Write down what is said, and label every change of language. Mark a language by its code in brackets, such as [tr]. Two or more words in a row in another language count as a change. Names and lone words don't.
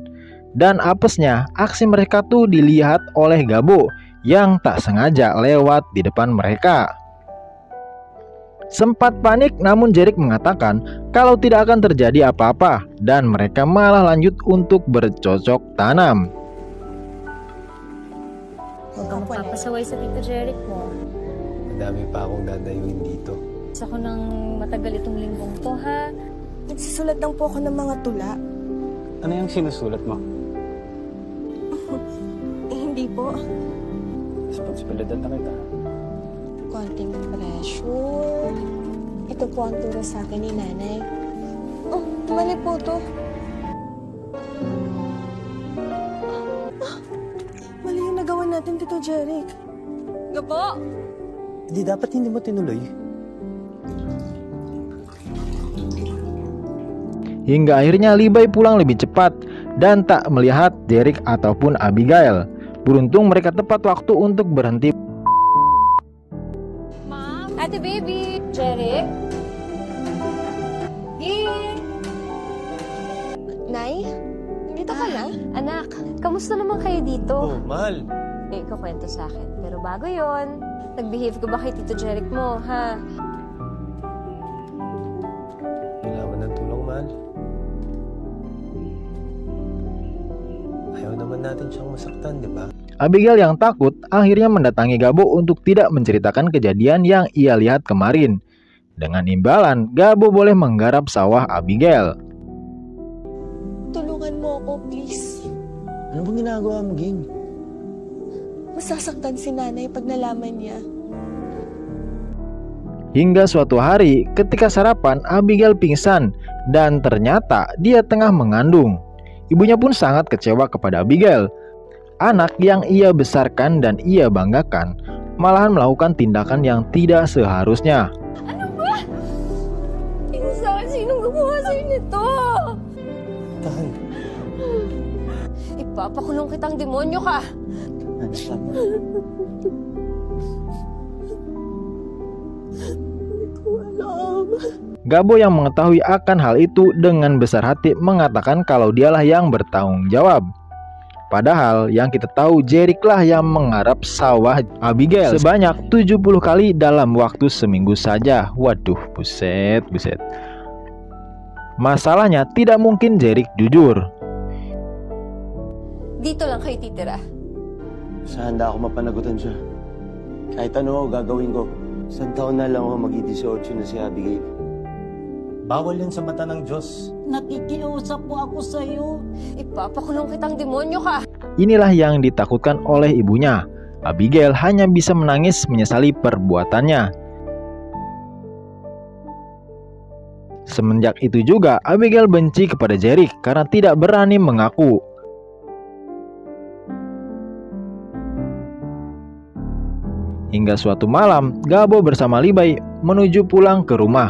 [id] Dan apesnya, aksi mereka tuh dilihat oleh Gabo yang tak sengaja lewat di depan mereka. Sempat panik, namun Jerick mengatakan kalau tidak akan terjadi apa-apa dan mereka malah lanjut untuk bercocok tanam. [tl] Huwag kang magpapasaway sa Tito Jerick mo. Madami pa akong dadayuin dito. Gusto ko nang matagal itong linggong to, ha? Nagsisulat lang po ako ng mga tula. Ano yung sinusulat mo? Hindi po. Responsibilidad na kita. Konting pressure. Ito po ang turo sa akin ni nanay. Oh, mali po to. Mali yung nagawa natin, Tito Jerick. Gabo! Dapat hindi mo tinuloy. [id] Hingga akhirnya Levi pulang lebih cepat dan tak melihat Jerick ataupun Abigail. Beruntung mereka tepat waktu untuk berhenti. [tl] Mom! Ate baby! Jerick? Yay! Nay, dito ka na? Anak, kamusta naman kayo dito? Oh, mahal. Eh, ikukwento sa akin. Pero bago yon, nag-behave ka ba kay Tito Jerick mo, ha? Kailangan ng tulong, mahal. Ayaw naman natin siyang masaktan, di ba? [id] Abigail yang takut akhirnya mendatangi Gabo untuk tidak menceritakan kejadian yang ia lihat kemarin. Dengan imbalan, Gabo boleh menggarap sawah Abigail. [tl] Tulungan mo ako, please. Ano bang ginagawa mo, Ging? Masasaktan si nanay pag nalaman niya. [id] Hingga suatu hari, ketika sarapan, Abigail pingsan dan ternyata dia tengah mengandung. Ibunya pun sangat kecewa kepada Abigail. Anak yang ia besarkan dan ia banggakan malahan melakukan tindakan yang tidak seharusnya. [tl] Ano ba? Tingin sa akin, sinong gumawa sa'yo nito? Tahan. Ipapakulong kitang demonyo ka. Anak lang. Hindi ko alam. [id] Gabo yang mengetahui akan hal itu dengan besar hati mengatakan kalau dialah yang bertanggung jawab. Padahal yang kita tahu Jerick lah yang menggarap sawah Abigail sebanyak 70 kali dalam waktu seminggu saja. Waduh, buset. Masalahnya tidak mungkin Jerick jujur. [tl] Dito lang kayo titira. Sa handa ako mapanagutan siya. Kahit ano gagawin ko. Isang taon na lang ako mag-18 na si Abigail. Bawal yan sa mata ng Diyos. Nakikiusap po ako sa iyo. Ipapakulong kitang demonyo ka. [id] Inilah yang ditakutkan oleh ibunya. Abigail hanya bisa menangis menyesali perbuatannya. Semenjak itu juga Abigail benci kepada Jerick karena tidak berani mengaku. Hingga suatu malam, Gabo bersama Levi menuju pulang ke rumah.